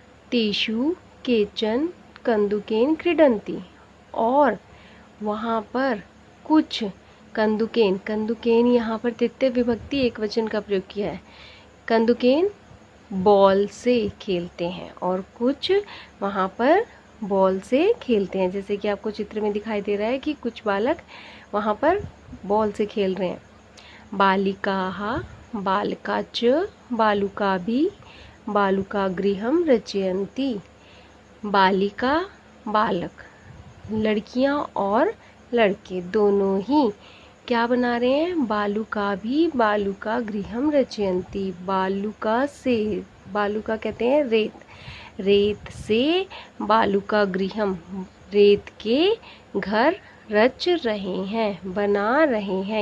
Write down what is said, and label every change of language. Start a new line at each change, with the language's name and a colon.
Sanskrit: तेषु केचन कंदुकेन क्रीडन्ति,
Hindi: और वहाँ पर कुछ कंदुकेन यहाँ पर तृतीय विभक्ति एक वचन का प्रयोग किया है। कंदुकेन बॉल से खेलते हैं और कुछ वहाँ पर बॉल से खेलते हैं। जैसे कि आपको चित्र में दिखाई दे रहा है कि कुछ बालक वहाँ पर बॉल से खेल रहे हैं।
Sanskrit: बालिकाः बालकाच बालुकाभि बालुकागृहं रचयन्ति।
Hindi: बालिका बालक, लड़कियाँ और लड़के दोनों ही क्या बना रहे हैं?
Sanskrit: बालुकाभि बालुकागृहं रचयन्ति।
Hindi: बालुका से, बालुका कहते हैं रेत, रेत से बालुकागृहं, रेत के घर रच रहे हैं, बना रहे हैं।